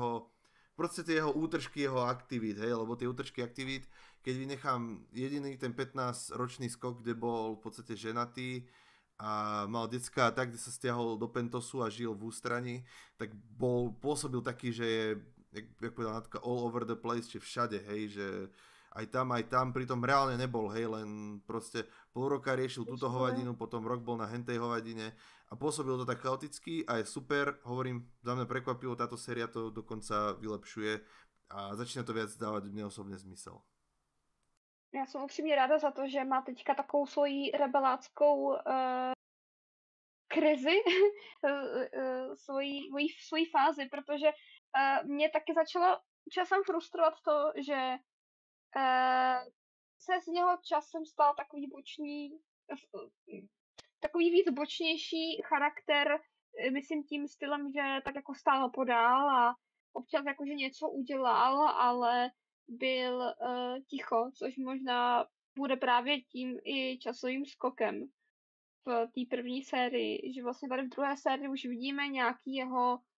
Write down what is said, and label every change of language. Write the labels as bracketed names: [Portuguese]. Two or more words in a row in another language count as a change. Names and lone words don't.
[Slovak] proste tie jeho útržky, jeho aktivít, hej, lebo tie útržky aktivít, keď vynechám jediný ten 15-ročný skok, kde bol v podstate ženatý a mal decka a tak, kde sa stiahol do Pentosu a žil v ústraní, tak pôsobil taký, že je, jak povedal Natka, [English] all over the place, [Slovak] či všade, hej, že aj tam, pritom reálne nebol, hej, len proste pol roka riešil túto hovadinu, potom rok bol na hentej hovadine a pôsobil to tak chaoticky a je super, hovorím, za mňa prekvapivo, táto séria to dokonca vylepšuje a začína to viac dávať mne osobne zmysel. [Czech] Já jsem upřímně ráda za to, že má teďka takovou svoji rebeláckou krizi, svoji fázi, protože mě taky začalo časem frustrovat to, že se z něho časem stal takový víc bočnější charakter myslím tím stylem, že tak jako stál podál a občas jakože něco udělal, ale byl ticho, což možná bude právě tím i časovým skokem v té první sérii, že vlastně tady v druhé sérii už vidíme nějaký jeho